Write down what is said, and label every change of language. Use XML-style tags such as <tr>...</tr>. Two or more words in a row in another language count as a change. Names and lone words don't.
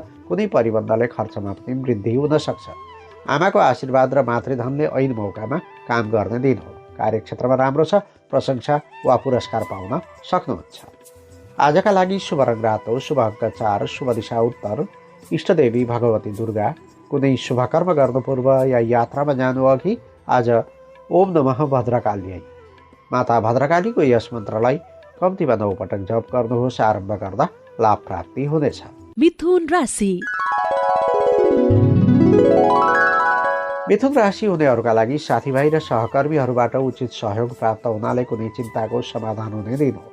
<ne>कुनै परिबन्धले खर्चमा पनि वृद्धि हुन सक्छ। आमाको आशीर्वाद र मातृधनले ऐन मौकामा काम गर्ने दिन हो। कार्यक्षेत्रमा राम्रो छ। प्रशंसा वा पुरस्कार पाउन सक्नुहुन्छ। आजका लागि शुभ रङ रातो, शुभ अङ्क 4, शुभ दिशा उत्तर, इष्टदेवी भगवती दुर्गा। कुनै शुभ कर्म गर्नु पूर्व या यात्रामा जानु अघि आज</ne> <sa>ओम नमः भद्रकाली माता</sa> <ne>भद्रकालीको यस मन्त्रलाई कम्तीमा 9 पटक जप गर्नुहोस्। आरम्भ गर्दा लाभ प्राप्ति हुनेछ। मिथुन राशि। मिथुन राशि हुनेहरूका लागि साथीभाइ र सहकर्मीहरूबाट उचित सहयोग प्राप्त हुनाले कुनै चिन्ताको समाधान हुने दिन हो।</ne>